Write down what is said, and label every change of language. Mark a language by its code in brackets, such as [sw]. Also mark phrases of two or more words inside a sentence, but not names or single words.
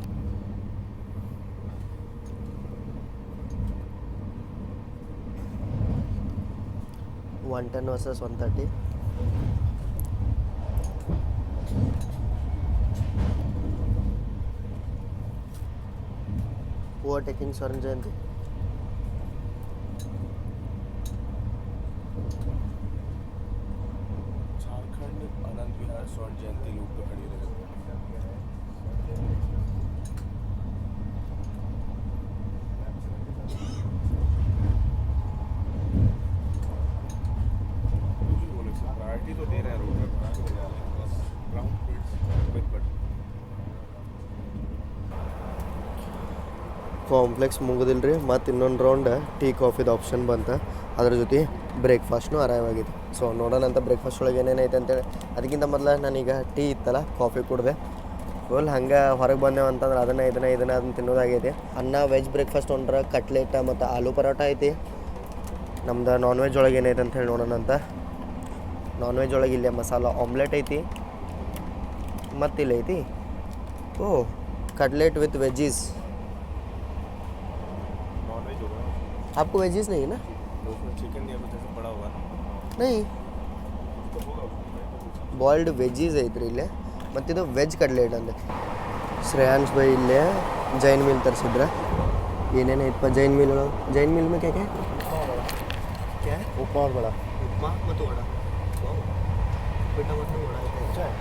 [en] $110 versus $130. [hi] Overtaking स्वर्ण जयंती. झारखंड आनंद विहार स्वर्ण जयंती लूप पे खड़ी रहे. प्रायोरिटी तो दे रहे हैं रोड पे, [en] ground but [kn] ಕಾಂಪ್ಲೆಕ್ಸ್ ಮುಗಿದಿಲ್ಲ ರೀ. ಮತ್ತು ಇನ್ನೊಂದು [en] round tea [kn] ಕಾಫಿದು ಆಪ್ಷನ್ ಬಂತು. ಅದ್ರ ಜೊತೆ ಬ್ರೇಕ್ಫಾಸ್ಟ್ನು ಅರೈವ್ ಆಗಿದೆ. ಸೊ ನೋಡೋಣ ಅಂತ ಬ್ರೇಕ್ಫಾಸ್ಟ್ ಒಳಗೆ ಏನೇನೈತೆ ಅಂತೇಳಿ. ಅದಕ್ಕಿಂತ ಮೊದಲು ನಾನೀಗ ಟೀ ಇತ್ತಲ್ಲ, ಕಾಫಿ ಕುಡಿದೆ. ಫುಲ್ ಹಂಗೆ ಹೊರಗೆ ಬಂದೇವು ಅಂತಂದ್ರೆ ಅದನ್ನು ತಿನ್ನೋದಾಗೈತಿ. ಅನ್ನ [en] veg breakfast [kn] ತೊಗೊಂಡ್ರೆ ಕಟ್ಲೆಟ್ ಮತ್ತು ಆಲೂ ಪರೋಟ ಐತಿ. ನಮ್ದು [en] non veg [kn] ಒಳಗೆ ಏನೈತೆ ಅಂತ ಹೇಳಿ ನೋಡೋಣ ಅಂತ. [en] non veg [kn] ಒಳಗೆ ಇಲ್ಲೇ ಮಸಾಲ ಆಮ್ಲೆಟ್ ಐತಿ, ಮತ್ತಿಲ್ಲ ಐತಿ [en] cutlet with veggies. non veg [hi] होगा. आपको वेजीज नहीं है ना? उसमें चिकन या कुछ ऐसा पड़ा हुआ है. नहीं, [en] boiled veggies [kn] ಐತ್ರಿ ಇಲ್ಲೇ. ಮತ್ತಿದು [en] veg cutlet [kn] ಅಂದೆ. ಶ್ರೇಯಾಂಶ್ ಬೈ ಇಲ್ಲೇ [en] Jain meal [kn] ತರಿಸಿದ್ರೆ ಏನೇನು ಐತಪ್ಪ [en] Jain meal [kn] ಒಳಗೆ. [en] Jain meal [hi] में क्या क्या क्या है? उपमा और बड़ा. [kn] उपमा ಮತ್ತು ವಡ. [hi] बेटा मतलब वड़ा अच्छा है.